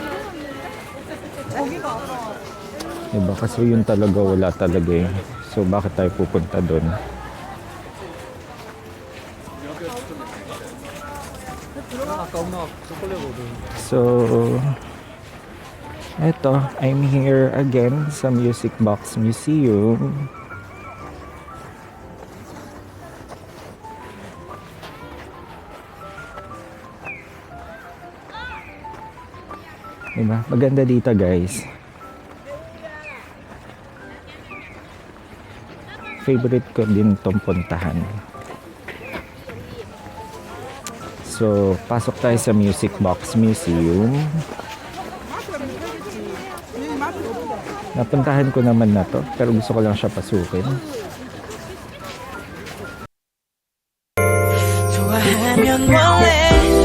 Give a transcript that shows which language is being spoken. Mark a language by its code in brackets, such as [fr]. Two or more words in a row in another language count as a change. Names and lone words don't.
[tl] Diba? Kasi yun talaga wala talaga eh. So bakit tayo pupunta doon? So eto, [en] I'm here again sa Music Box Museum. [tl] Diba? Maganda dito guys. Favorite ko din tong puntahan. So, pasok tayo sa Music Box Museum. Napuntahan ko naman na to, pero gusto ko lang siya pasukin. [ko] 좋아하면 원래